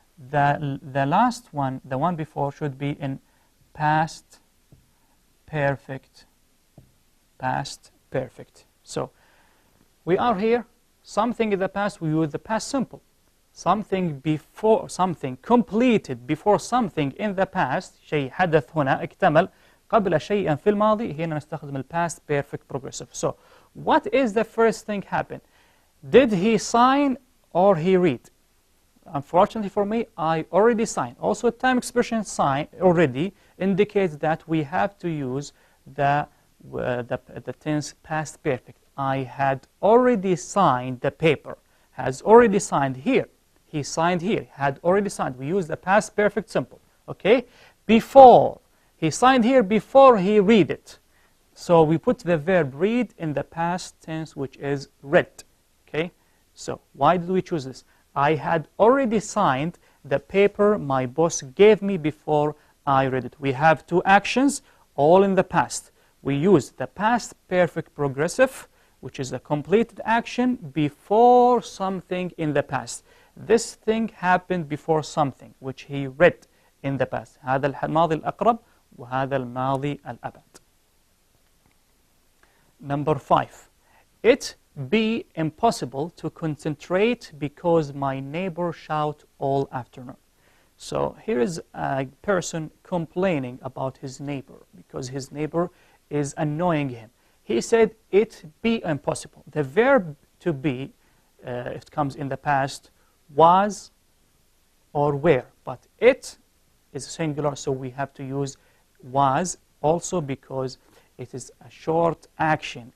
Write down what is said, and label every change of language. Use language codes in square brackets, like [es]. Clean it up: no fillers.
[en] The last one, the one before, should be in past perfect. Past perfect. So we are here. Something in the past, we use the past simple. Something before, something completed before something in the past. [ar] شيء حدث هنا اكتمل قبل شيء في الماضي. هنا نستخدم [en] past perfect progressive. So what is the first thing happened? Did he sign or he read? Unfortunately for me, I already signed. Also, time expression sign already indicates that we have to use the tense past perfect. I had already signed the paper. has already signed here. He signed here, had already signed. We use the past perfect simple, okay? Before, he signed here before he read it. So we put the verb read in the past tense, which is read, okay? So why did we choose this? I had already signed the paper my boss gave me before I read it. We have two actions, all in the past. We use the past perfect progressive, which is a completed action before something in the past. This thing happened before something which he read in the past. [ar] هذا الماضي الأقرب وهذا الماضي الأبعد. [en] Number 5. It be impossible to concentrate because my neighbor shout all afternoon. So here is a person complaining about his neighbor because his neighbor is annoying him. He said it be impossible. The verb to be, it comes in the past, was or were, but it is singular, so we have to use was also because it is a short action.